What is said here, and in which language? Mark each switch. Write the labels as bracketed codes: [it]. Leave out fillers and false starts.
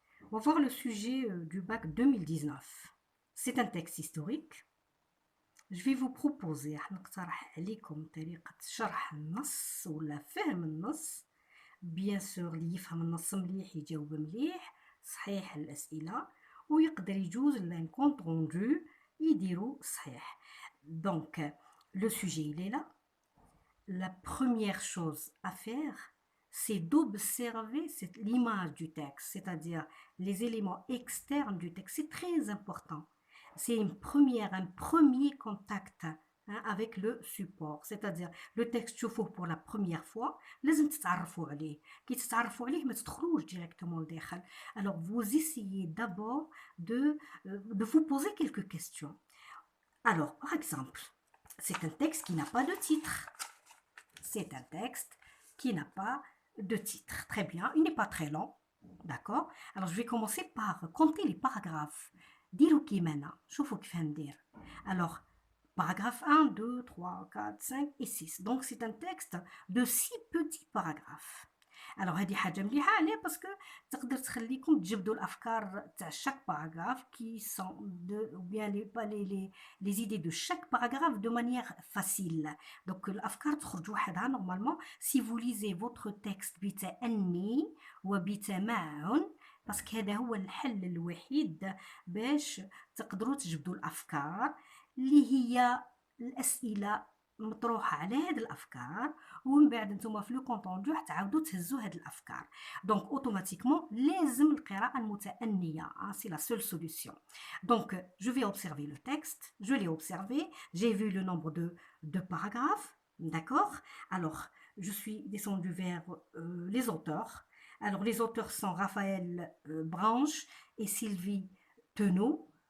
[fr] On va voir le sujet du bac 2019. C'est un texte historique. Je vais vous proposer [ar] نقترح عليكم طريقة شرح النص ولا فهم النص. [fr] Bien sûr [ar] اللي يفهم النص مليح يجاوب مليح صحيح الأسئلة ويقدر يجوز لان كونت روندو يديروا صحيح. [fr] Donc le sujet il est là. La première chose à faire, c'est d'observer l'image du texte, c'est-à-dire les éléments externes du texte. C'est très important. C'est un premier contact avec le support, c'est-à-dire le texte [ar] تشوفوه [fr] pour la première fois [ar] لازم تتعرفوا عليه كي تتعرفوا عليه ما تدخلوش [fr] directement لداخل. Alors vous essayez d'abord de vous poser quelques questions. Alors par exemple, c'est un texte qui n'a pas de titre. C'est un texte qui n'a pas de titre. Très bien, il n'est pas très long. D'accord. Alors, je vais commencer par compter les paragraphes. [ar] ديروا كيما شوفوا كيف ندير. [fr] Alors, paragraphe 1, 2, 3, 4, 5 et 6. Donc, c'est un texte de 6 petits paragraphes. Alors [ar] هذه حاجه مليحه عليه باسكو تقدر تخليكم تجبدوا الافكار تاع [fr] chaque paragraphe qui sont de ou bien les idées de chaque paragraphe de manière facile. [ar] Donc الافكار تخرج وحدها [fr] normalement si vous lisez votre texte [ar] بتأني وبتمعن باسكو هذا هو الحل الوحيد باش تقدروا تجبدوا الافكار اللي هي الاسئله مطروحه على هاد الافكار ومن بعد نتوما في لو كونطوندو تعاودوا تهزوا هاد الافكار. [fr] دونك اوتوماتيكمون [ar] لازم القراءه المتأنيه. [fr] سي لا سول سوليوشن. دونك je vais observer le texte, je l'ai observé, j'ai vu le nombre de paragraphes, d'accord. Alors je suis descendu vers les auteurs. Alors les auteurs sont Raphaël Branche et Sylvie Tenot.